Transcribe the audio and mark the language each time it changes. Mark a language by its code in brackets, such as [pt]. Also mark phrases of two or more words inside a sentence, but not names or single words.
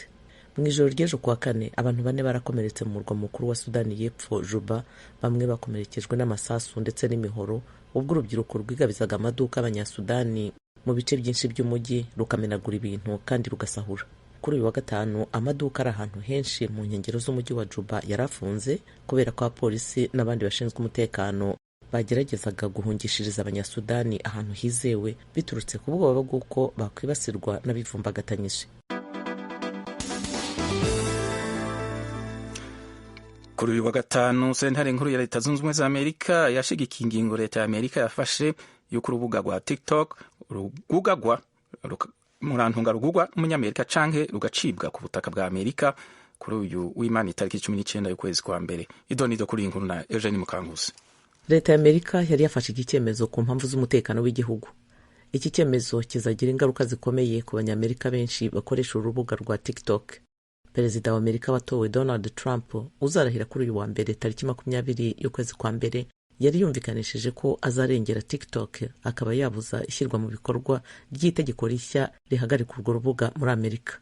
[rw] Mu ijoro ry'ejo kuwa kane abantu 4 barakomeretse mu murwa mukuru wa Sudani y'epfo Juba, bamwe bakomerekejwe n'amasasu ndetse n'imihoro ubwo urubyiruko rwigabizaga amaduka abanyasudani mu bice byinshi by'umujyi rukamenagura ibintu kandi rugasahura. Kuri uyu wa gatanu amaduka ari ahantu henshi mu nkengero z'umujyi wa Juba yarafunze kubera ko abapolisi n'abandi bashinzwe umutekano bageragezaga guhungishiriza abanyasudani ahantu hizewe biturutse ku bwoba bw'uko bakwibasirwa n'abivumbagatanyije. [rn] Kuri uyu wa gatanu sentare nkuru ya Leta Zunze Ubumwe za Amerika yashigikiye ingingo leta ya Amerika yafashe yuko urubuga rwa TikTok rugagwa umunyamerika canke rugacibwa ku butaka bwa Amerika kuri uyu w'Imana itariki 19 y'ukwezi kwa mbere. Idonido kuri inkuru na Eugene Mukankusi. [rw] Leta ya Amerika yari yafashe iki cyemezo ku mpamvu z'umutekano w'igihugu. Iki cyemezo kizagira ingaruka zikomeye ku banyamerika benshi bakoresha urubuga rwa TikTok. perezida wa Amerika watowe Donald Trump uzarahira kuri uyu wa mbere tariki 20 y'ukwezi kwa mbere yari yumvikanishije ko azarengera TikTok akaba yabuza ishyirwa mu bikorwa ry'itegeko rishya rihagarika urwo rubuga muri Amerika.